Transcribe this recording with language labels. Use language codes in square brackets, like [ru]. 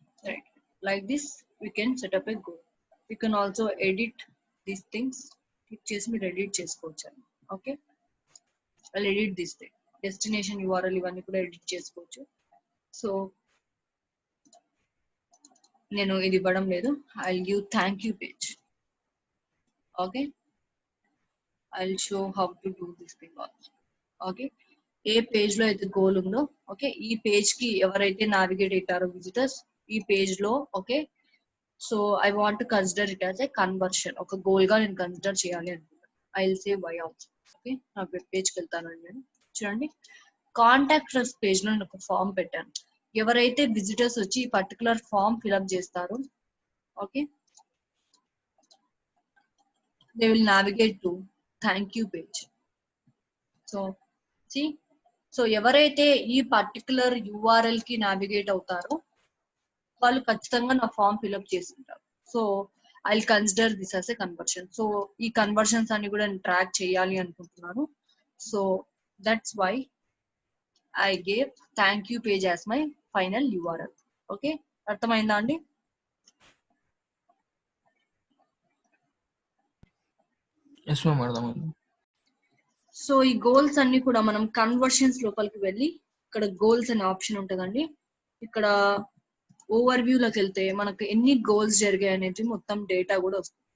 [en] Right, like this we can set up a goal. You can also edit these things. [te] Click చేసి మీరు edit చేసుకోవచ్చు. Okay, [en] I'll edit this thing. [te] Destination URL ఇవన్నీ కూడా edit చేసుకోవచ్చు. So నేను ఇది ఇవ్వడం లేదు. [en] I'll give thank you page. Okay, I'll show how to do this thing also. [te] Okay, ఏ page లో అయితే గోల్ ఉందో, ఓకే, ఈ పేజ్ కి ఎవరైతే నావిగేట్ అవుతారో విజిటర్స్ ఈ పేజ్ లో, okay, [en] so I want to consider it as a conversion, [te] ఒక గోల్ గా నేను కన్సిడర్ చేయాలి అనుకుంటాను. [en] I will say why also. [te] Okay, నా వెబ్ పేజ్కి వెళ్తానండి నేను. చూడండి, కాంటాక్ట్ అస్ పేజ్ లో నేను ఒక ఫామ్ పెట్టాను. ఎవరైతే విజిటర్స్ వచ్చి ఈ పర్టికులర్ ఫామ్ ఫిల్అప్ చేస్తారో, okay, [en] They will navigate to thank you page. [te] So C, so ఎవరైతే ఈ పర్టికులర్ URL కి నావిగేట్ అవుతారో వాళ్ళు ఖచ్చితంగా నా ఫామ్ ఫిల్అప్ చేస్తుంటారు. [en] So I will consider this as a conversion. [te] So ఈ కన్వర్షన్స్ అన్ని కూడా నేను ట్రాక్ చేయాలి అనుకుంటున్నాను. [en] So that's why I gave thank you page as my final URL. [te] Okay, అర్థమైందా అండి? ఎస్ మ్యామ్, అర్థమైంది. సో ఈ గోల్స్ అన్ని కూడా మనం కన్వర్షన్స్ లోపలికి వెళ్ళి ఇక్కడ గోల్స్ అనే ఆప్షన్ ఉంటుందండి. ఇక్కడ ఓవర్ వ్యూలోకి వెళ్తే మనకు ఎన్ని గోల్స్ జరిగాయి అనేది మొత్తం డేటా కూడా వస్తుంది.